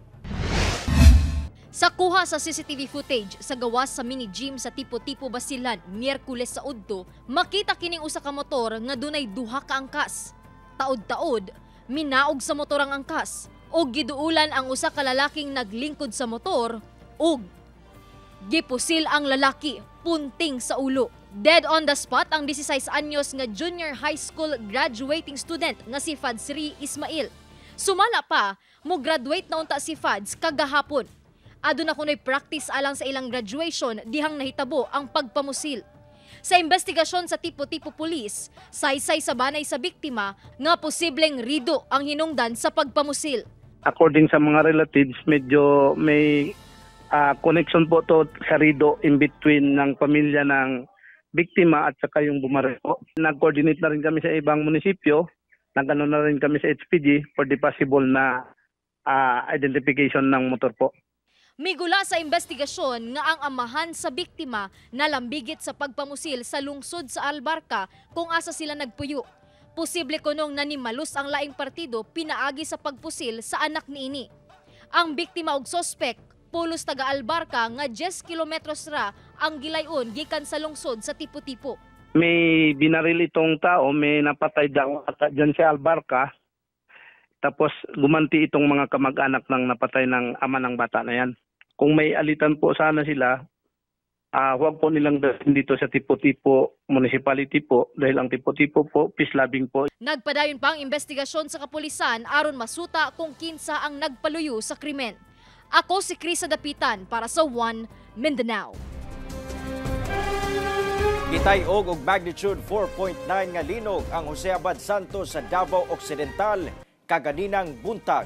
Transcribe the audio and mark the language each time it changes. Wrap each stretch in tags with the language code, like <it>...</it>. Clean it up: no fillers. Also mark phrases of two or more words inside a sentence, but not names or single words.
<ceb>Sa kuha sa CCTV footage sa gawas sa mini-gym sa Tipo-Tipo, Basilan, Miyerkules sa Udto, makita kining usa ka motor nga dunay duha ka angkas. Taod-taod, minaog sa motor ang angkas o giduulan ang usa ka lalaking naglingkod sa motor ug gipusil ang lalaki punting sa ulo.</ceb> <en>Dead on the spot</en> <ceb>ang 16 anyos nga</ceb> <en>junior high school graduating student</en> <ceb>nga si Fadsri Ismail. Sumala pa, mo graduate na unta si Fads kagahapon. Aduna kunoy practice alang sa ilang graduation dihang nahitabo ang pagpamusil. Sa investigasyon sa Tipo-Tipo Police, saysay sa banay sa biktima nga posibleng rido ang hinungdan sa pagpamusil.</ceb> <tl>According sa mga relatives, medyo may connection po to sa rido</tl> <en>in between</en> <tl>ng pamilya ng biktima at saka yung bumaril po. Nag-coordinate na rin kami sa ibang munisipyo, nag-ano na rin kami sa HPG</tl> <en>for the possible</en> <tl>na identification ng motor po.</tl> <ceb>Migula sa investigasyon nga ang amahan sa biktima nalambigit sa pagpamusil sa lungsod sa Albarca kung asa sila nagpuyo. Posible kunong nanimalus ang laing partido pinaagi sa pagpusil sa anak niini. Ang biktima og sospek pulos taga Albarca nga 10 kilometros ra ang gilayon gikan sa lungsod sa Tipo-Tipo.</ceb> <tl>May binaril itong tao, may napatay daw dyan sa Albarca. Tapos gumanti itong mga kamag-anak ng napatay ng ama ng bata na yan. Kung may alitan po sana sila, huwag po nilang dalhin dito sa Tipo-Tipo municipality po dahil ang Tipo-Tipo po,</tl> <en>peace loving</en> <tl>po.</tl> <ceb>Nagpadayon pa ang investigasyon sa kapulisan aron masuta kung kinsa ang nagpaluyo sa krimen. Ako si Krisa Dapitan para sa One Mindanao. Kitay og magnitude 4.9 nga linog ang Jose Abad Santos sa Davao Occidental kaganinang buntag.</ceb>